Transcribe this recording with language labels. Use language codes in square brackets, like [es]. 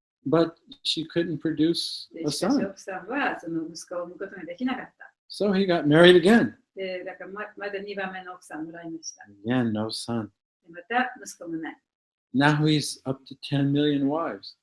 [en] but she couldn't produce で a [ja] しかし [en] son. [ja] 奥さんはその息子を産むことができなかった。 [en] So he got married again. [ja] で、だからまだ2番目の奥さんもらいました。 [en] Again, no son. [ja] でまた息子もない。 [en] Now he's up to 10 million wives.